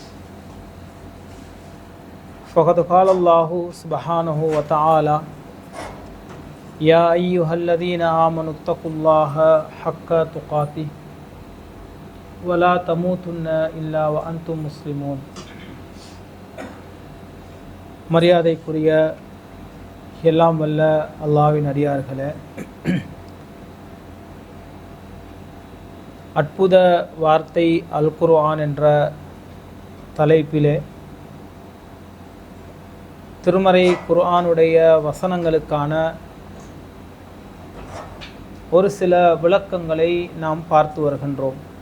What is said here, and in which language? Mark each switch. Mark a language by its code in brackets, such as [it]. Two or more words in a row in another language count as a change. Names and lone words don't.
[ar] فقد قال الله سبحانه وتعالى يا أيها الذين آمنوا اتقوا الله حق تقاته ولا تموتن إلا وأنتم مسلمون. [ta] மரியாதைக்குரிய எல்லாம் வல்ல அல்லாஹ்வின் அடியார்களே, அற்புத வார்த்தை அல் குர்ஆன் என்ற தலைப்பிலே திருமறை குர்ஆனுடைய வசனங்களுக்கான ஒரு சில விளக்கங்களை நாம் பார்த்து வருகின்றோம்.